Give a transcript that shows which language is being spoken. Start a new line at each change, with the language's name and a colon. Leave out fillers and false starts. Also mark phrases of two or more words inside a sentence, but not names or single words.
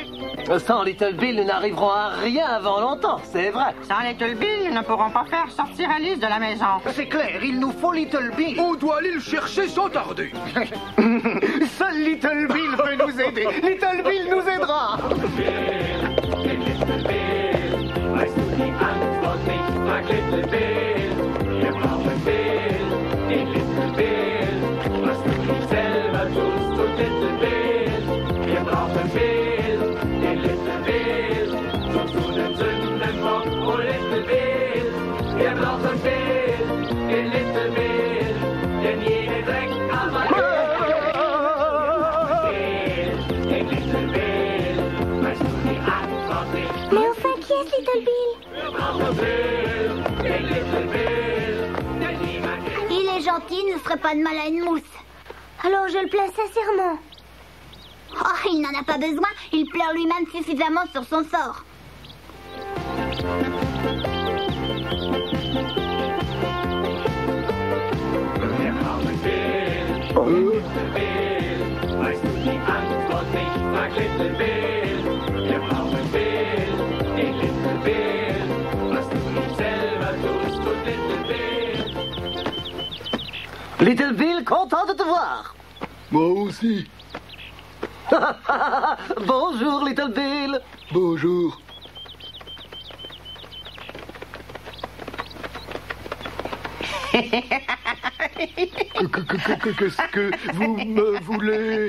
French: Sans Little Bill, nous n'arriverons à rien avant longtemps, c'est vrai. Sans Little Bill, nous ne pourrons pas faire sortir Alice de la maison. C'est clair, il nous faut Little Bill. On doit aller le chercher sans tarder. Seul Little Bill peut nous aider. Little Bill nous aidera.
German: Weißt du die Antwort nicht, frag Little Bill. Wir brauchen Bill, den Little Bill. Was du nicht selber tust, tut Little Bill. Wir brauchen Bill, den Little Bill. Sonst du den Sündenbock, oh Little Bill. Wir brauchen Bill, den Little Bill. Denn jede Dreckarbeit Bill, den Little Bill. Weißt du die Antwort nicht?
French: Mais enfin, qui est Little Bill? Il est gentil, il ne ferait pas de mal à une mousse. Alors je le plains sincèrement. Oh, il n'en a pas besoin, il pleure lui-même suffisamment sur son sort.
German: Weißt du die Antwort nicht, frag Little Bill. Wir brauchen Bill, den Little Bill. Was du nicht selber tust, tut Little Bill.
French: Little Bill, content de te voir. Moi aussi. Bonjour, Little Bill. Bonjour. Qu'est-ce que vous me voulez?